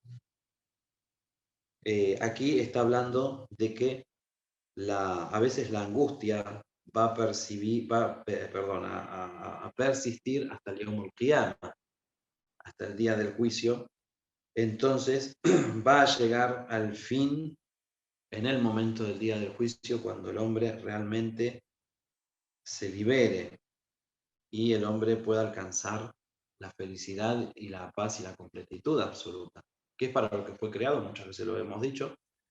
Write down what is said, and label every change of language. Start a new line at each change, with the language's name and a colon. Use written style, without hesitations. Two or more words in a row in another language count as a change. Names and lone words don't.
Spanish: aquí está hablando de que a veces la angustia va a persistir hasta el
Arabic: يوم القيامة,
Spanish: hasta el día del juicio. Entonces va a llegar al fin en el momento del día del juicio, cuando el hombre realmente se libere y el hombre pueda alcanzar la felicidad y la paz y la completitud absoluta, que es para lo que fue creado, muchas veces lo hemos dicho,